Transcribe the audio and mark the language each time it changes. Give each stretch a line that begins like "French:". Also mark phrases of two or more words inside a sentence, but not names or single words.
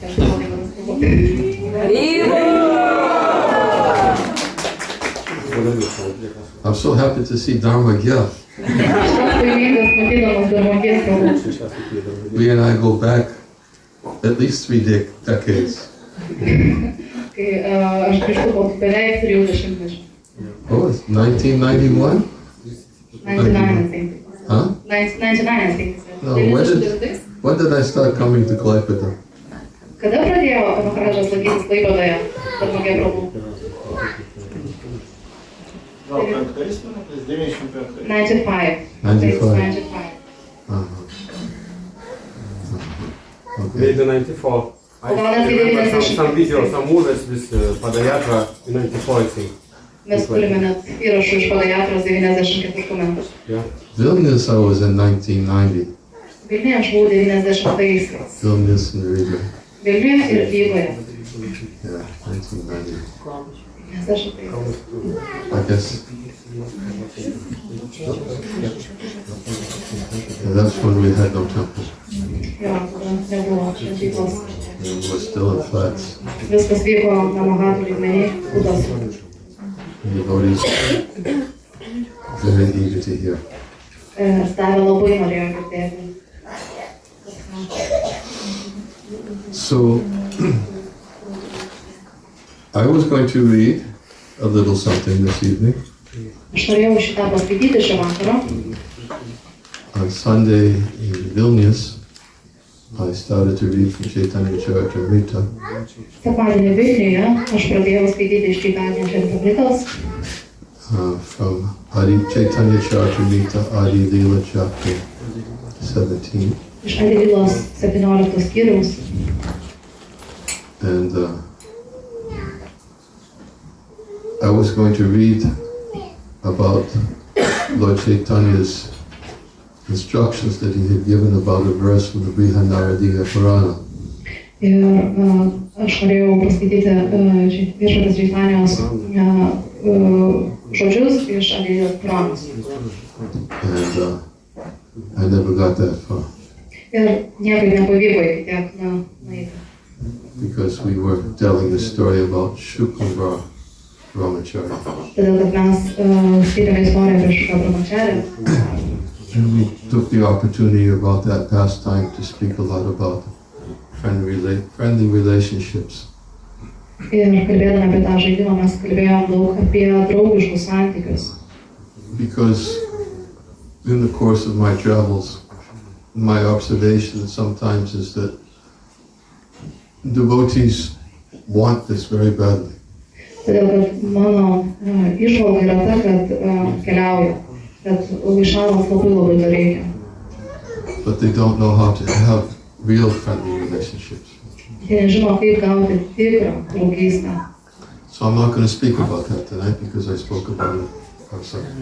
English: I'm so happy to see Dharma Gya.
Lithuanian: Laimingas matydamas Dharmagės Prabhu.
English: We and I go back at least 3 decades.
Lithuanian: Kai aš grįžtu po beveik 30 metų.
English: Oh, it's 1991? 99, I think. Huh? 99, I think. No, when did I start coming to Klaipėda?
Lithuanian: Kada pradėjo Maharadžas lankytis Klaipėdoje, Dharmagės Prabhu? Gal penktais metais, 95. 95. 95. 95.
English: Uh-huh. Okay. Maybe 94. I remember some videos, some movies with Padayatra in 94, I think.
Lithuanian: Mes turime net įrašų iš Padayatros 94 metų.
English: Yeah. Vilnius, I was in 1990.
Lithuanian: Vilniuje aš buvau 90-aisiais.
English: Vilnius and Riga.
Lithuanian: Vilniuje ir Rygoje.
English: Yeah, 1990.
Lithuanian: 90-aisiais.
English: I guess. Yeah, that's when we had no temple.
Lithuanian: Jo, tada nebuvo šventyklos.
English: We were still in flats.
Lithuanian: Viskas vyko Namahatų lygmenį, Budos.
English: And the devotees very eager to hear.
Lithuanian: Ir Stavė labai norėjo girdėti.
English: So, I was going to read a little something this evening.
Lithuanian: Aš norėjau šitą paskaityti šį vakarą.
English: On Sunday in Vilnius, I started to read from Chaitanya Charitamrita.
Lithuanian: Sekmadienį Vilniuje aš pradėjau skaityti iš Chaitanya Charitamritos.
English: From Adi Chaitanya Charitamrita, Adi Leela chapter 17.
Lithuanian: Iš Adi Leelos 17 skyriaus.
English: And I was going to read about Lord Chaitanya's instructions that he had given about a verse from the Brihadaranyaka Purana.
Lithuanian: Ir aš norėjau paskaityti viešpaties Čaitanijos žodžius iš Adi Leelos Puranos.
English: And I never got that far.
Lithuanian: Ir niekaip nepavyko iki tiek nueiti.
English: Because we were telling a story about Shuklambar Brahmacharya.
Lithuanian: Todėl, kad mes skaitėme istoriją apie Šuką Brahmacharį.
English: And we took the opportunity about that pastime to speak a lot about friendly relationships.
Lithuanian: Ir kalbėdami apie tą žaidimą mes kalbėjom daug apie draugiškus santykius.
English: Because in the course of my travels, my observation sometimes is that devotees want this very badly.
Lithuanian: Todėl, kad mano išvalga yra ta, kad keliauja, kad vaišnavams labai to reikia.
English: But they don't know how to have real friendly relationships.
Lithuanian: Jie nežino, kaip gauti tikrą draugystę.
English: So I'm not going to speak about that tonight because I spoke about it on Sunday.